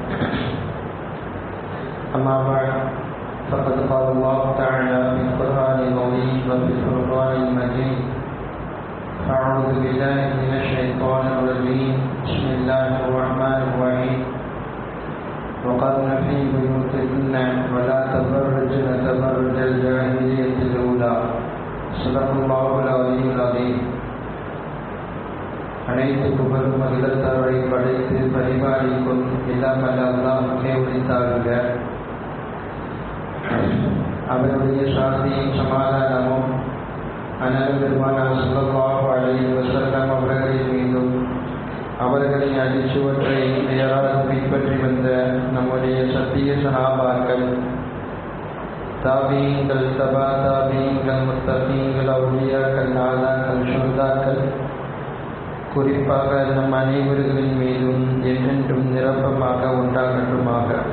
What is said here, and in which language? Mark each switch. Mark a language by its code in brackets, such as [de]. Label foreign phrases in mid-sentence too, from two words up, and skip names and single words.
[ar] أما بعد فقد قال الله تعالى في القرآن العظيم وفي الفرقان المجيد: أعوذ بالله من الشيطان الرجيم. بسم الله الرحمن الرحيم. وقرن في بيوتكن ولا تبرجن تبرج الجاهلية الأولى. صدق الله العلي العظيم. [ta] அனைத்து புகழும் அகிலத்தாரை படைத்து பரிபாலிக்கும் இல்லாமல் அல்லாஹ்வுக்கே உரித்தாகுக. அவருடைய சாந்தியும் சமாதானமும் அனல் பெருமானார் [ar] صلى الله عليه وسلم [ta] அவர்களின் மீதும் அவர்களின் அடிச்சுவற்றை பெயரால் பின்பற்றி வந்த நம்முடைய சத்திய சஹாபாக்கள், தாபீன்கள், தபா தாபீன்கள், முத்தகீன்கள், அவுலியாக்கள், நாதாக்கள், ஷுஹதாக்கள், குறிப்பாக நம் அனைவர்களின் மீதும் என்றென்றும் நிரப்பமாக உண்டாகட்டுமாக.